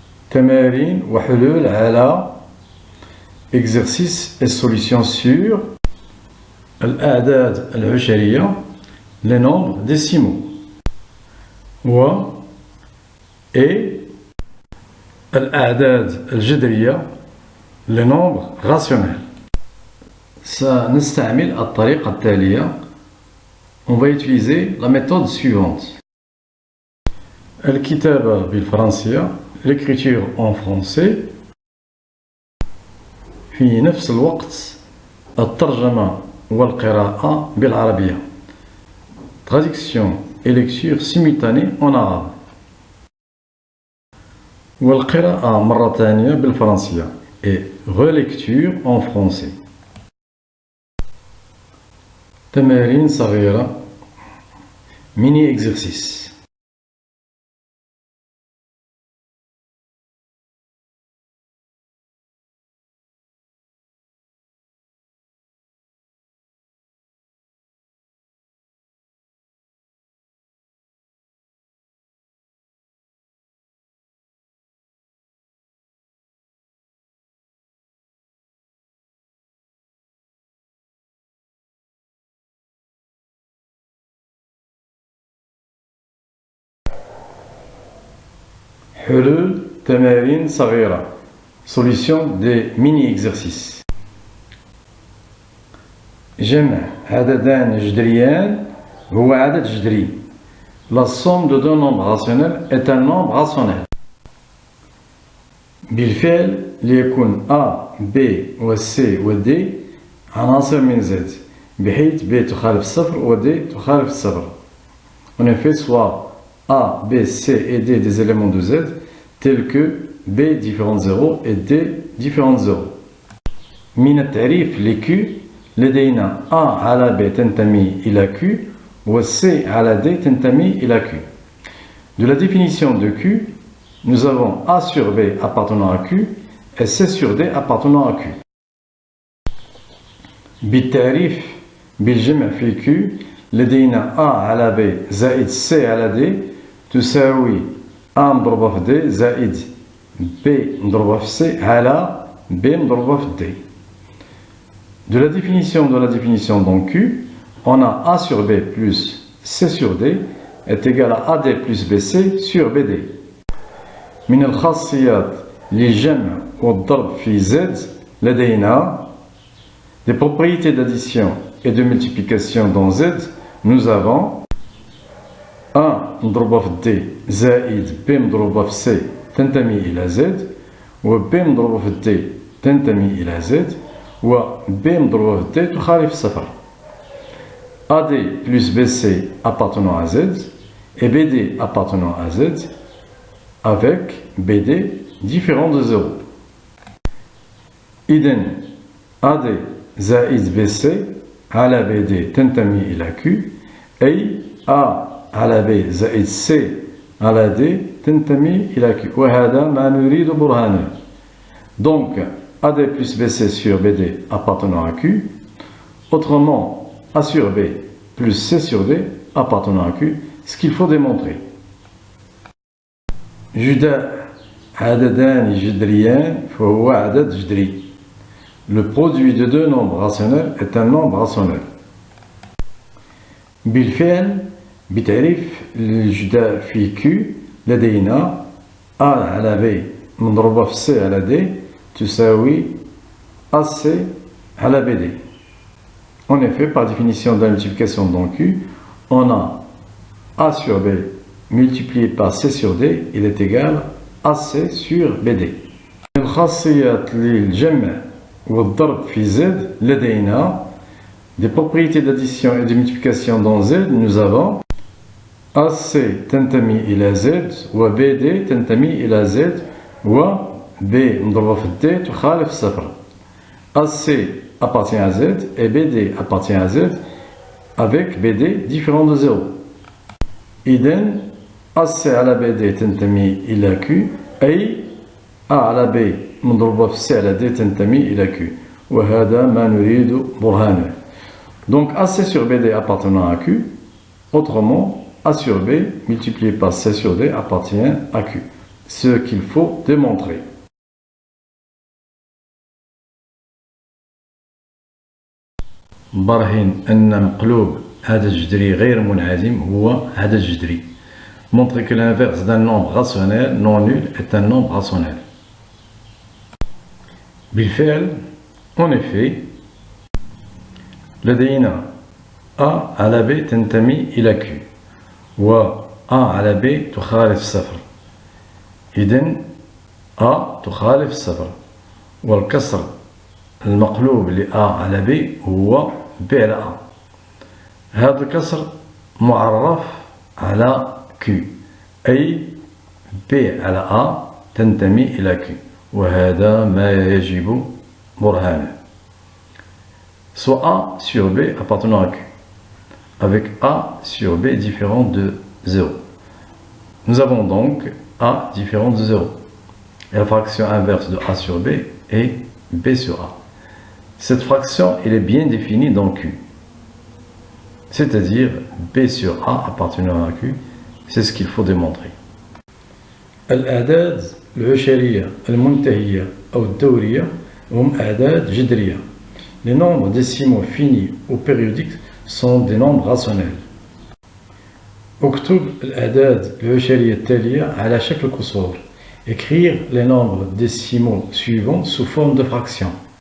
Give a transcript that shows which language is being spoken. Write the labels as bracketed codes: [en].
[ar] تمارين وحلول على [fr] exercice et solution sur [ar] الأعداد العشرية [fr] les nombres décimaux [ar] و [fr] et [ar] الأعداد الجذرية [fr] les nombres rationnels. [ar] سنستعمل الطريقة التالية. [fr] On va utiliser la méthode suivante. [ar] الكتابة بالفرنسية, [fr] l'écriture en français. [ar] في نفس الوقت الترجمة والقراءة بالعربية. [fr] Traduction et lecture simultanée en arabe. [ar] والقراءة مرة ثانية بالفرنسية [fr] et relecture en français. [ar] تمارين صغيرة, [fr] mini exercice. [ar] حلول تمارين صغيرة, [fr] solution des mini-exercices. [ar] جمع عددان جذريان هو عدد جذري. [fr] La somme de deux nombres rationnels est un nombre rationnel. [ar] بالفعل ليكون A, B و C و D عناصر من Z بحيث B تخالف الصفر و D تخالف الصفر. [fr] En effet, soit A, B, C et D des éléments de Z tels que B différent 0 et D différent 0. [ar] من التعريف ل Q لدينا A على B تنتمي إلى Q و C على D تنتمي إلى Q. [fr] De la définition de Q, nous avons A sur B appartenant à Q et C sur D appartenant à Q. [ar] بالتعريف بالجمع في Q لدينا A على B زائد C على D تساوي A مضروبة في D زائد B مضروبة في C على B مضروبة في D. [fr] De la définition dans Q, on a A sur B plus C sur D est égal à AD plus BC sur BD. [ar] من الخاصيات للجمع والضرب في Z لدينا [fr] des propriétés d'addition et de multiplication dans Z. Nous avons [ar] A مضروبة في D زائد B مضروبة في C تنتمي إلى Z و B مضروبة في D تنتمي إلى Z و B مضروبة في D تخالف الصفر. [fr] AD plus BC appartenant à Z et BD appartenant à Z avec BD différent de 0. [ar] إذن AD زائد BC على BD تنتمي إلى Q أي A على B زائد C على D تنتمي إلى Q وهذا ما نريد برهانه. [fr] Donc AD plus BC sur BD appartenant à Q, autrement A sur B plus C sur D appartenant à Q, ce qu'il faut démontrer. [ar] جداء عددان جذريان فهو عدد جذري. [fr] Le produit de deux nombres rationnels est un nombre rationnel. [ar] بالفعل بتعريف الجداء في Q لدينا A على B مضروبة في C على D تساوي AC على BD. [fr] En effet, par définition de la multiplication dans Q, on a A sur B multiplié par C sur D, il est égal à AC sur BD. [ar] الخاصيات للجمع والضرب في Z لدينا [fr] des propriétés d'addition et de multiplication dans Z. Nous avons [ar] AC تنتمي إلى Z و BD تنتمي إلى Z و B مضروبة في D تخالف الصفر. [fr] AC appartient à Z et BD appartient à Z avec BD différent de 0. [ar] إذن AC على BD تنتمي إلى Q أي A على B مضروبة في C على D تنتمي إلى Q وهذا ما نريد برهانه. [fr] Donc AC sur BD appartenant à Q, autrement A sur B multiplié par C sur D appartient à Q. ce qu'il faut démontrer. [ar] برهن أن مقلوب عدد جذري غير منعدم هو عدد جذري. [fr] Montrer que l'inverse d'un nombre rationnel non nul est un nombre rationnel. [ar] بالفعل, [fr] en effet, [ar] لدينا A على B تنتمي إلى Q و A على B تخالف صفر. إذن A تخالف صفر والكسر المقلوب ل A على B هو B على A. هذا الكسر معرف على Q أي B على A تنتمي إلى Q وهذا ما يجب برهانه. [fr] Soit A sur B appartenant à Q avec A sur B différent de 0. Nous avons donc A différent de 0 et la fraction inverse de A sur B est B sur A. Cette fraction elle est bien définie dans Q, c'est-à-dire B sur A appartenant à Q. C'est ce qu'il faut démontrer. [ar] الأعداد العشرية المنتهية أو الدورية هم أعداد جذرية. [fr] Les nombres décimaux finis ou périodiques sont des nombres rationnels. [ar] اكتب الأعداد العشرية التالية على شكل كسور. [fr] Écrire les nombres décimaux suivants sous forme de fractions.